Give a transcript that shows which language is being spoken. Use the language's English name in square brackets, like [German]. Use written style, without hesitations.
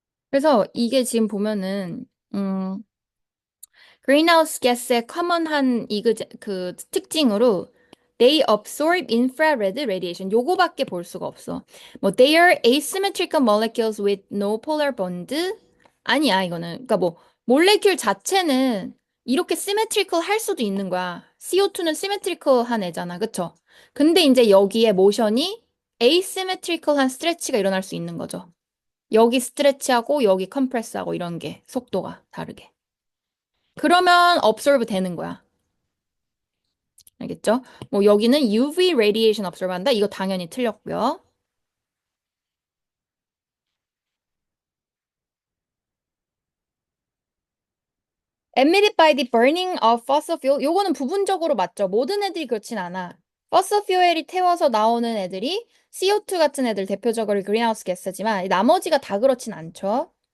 [Korean] 그래서 이게 지금 보면은 그린하우스 가스의 커먼한 그 특징으로 [English] they absorb infrared radiation [Korean] 요거밖에 볼 수가 없어. 뭐 [English] they are asymmetrical molecules with no polar bond [Korean] 아니야 이거는. 그러니까 뭐 몰레큘 자체는 이렇게 symmetrical 할 수도 있는 거야. CO2는 symmetrical한 애잖아. 그쵸? 근데 이제 여기에 모션이 asymmetrical한 스트레치가 일어날 수 있는 거죠. 여기 스트레치하고 여기 컴프레스하고 이런 게 속도가 다르게. 그러면 absorb 되는 거야. 알겠죠? 뭐 여기는 UV radiation absorb 한다. 이거 당연히 틀렸고요. [English] Emitted by the burning of fossil fuel. [Korean] 요거는 부분적으로 맞죠. 모든 애들이 그렇진 않아. fossil fuel이 태워서 나오는 애들이 CO2 같은 애들 대표적으로 그린하우스 가스지만 나머지가 다 그렇진 않죠.